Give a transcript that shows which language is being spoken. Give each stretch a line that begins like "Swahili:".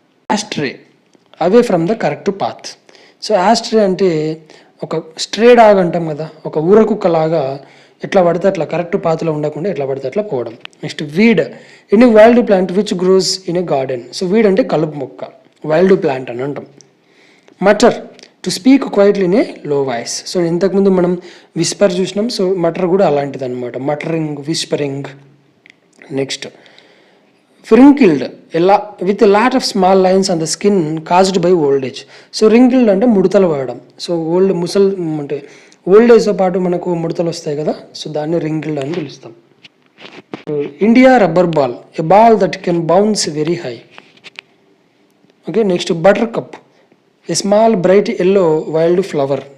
Telugu: Ashtray,
English: Away from the correct path.
Telugu: So ashtray అంటే ఒక stray dog అంటాం కదా, ఒక ఊరకుక్కలాగా ఎట్లా పడితే అట్లా కరెక్ట్ పాత్లో ఉండకుండా ఎట్లా పడితే అట్లా పోవడం.
English: Next weed, any wild plant which grows in a garden.
Telugu: So weed అంటే కలుపు మొక్క, వైల్డ్ ప్లాంట్ అని అంటాం. Matar,
English: To speak quietly in a low voice.
Telugu: సో ఇంతకుముందు మనం విస్పర్ చూసినాం, సో మటర్ కూడా అలాంటిది అనమాట, muttering, whispering.
English: Next wrinkled, with a lot of small lines on the skin caused by old age.
Telugu: So wrinkled అంటే ముడతలు పడడం. సో అంటే ఓల్డ్ ఏజ్తో పాటు మనకు ముడతలు వస్తాయి కదా, సో దాన్ని wrinkled అని పిలుస్తాం.
English: India rubber ball, a ball that can bounce very high. Okay, next buttercup, a small bright yellow wild flower.